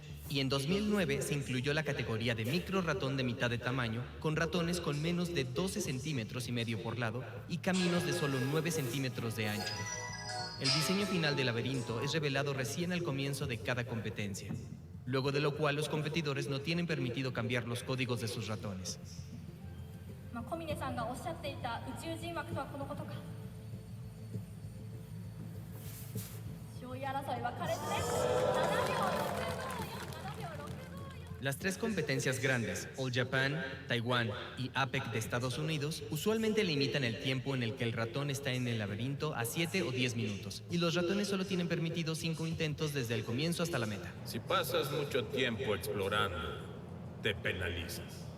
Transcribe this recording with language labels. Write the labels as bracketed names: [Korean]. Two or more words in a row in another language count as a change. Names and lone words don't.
[Spanish] Y en 2009 se incluyó la categoría de micro ratón de mitad de tamaño, con ratones con menos de 12 centímetros y medio por lado y caminos de solo 9 centímetros de ancho. El diseño final del laberinto es revelado recién al comienzo de cada competencia, luego de lo cual los competidores no tienen permitido cambiar los códigos de sus ratones. [Japanese] 小峰さんがおっしゃっていた宇宙人枠とはこのことか。上位争いは苛烈です。7秒65。 [Spanish] Las tres competencias grandes, All Japan, Taiwán y APEC de Estados Unidos, usualmente limitan el tiempo en el que el ratón está en el laberinto a 7 o 10 minutos, y los ratones solo tienen permitidos 5 intentos desde el comienzo hasta la meta. Si pasas mucho tiempo explorando, te penalizas.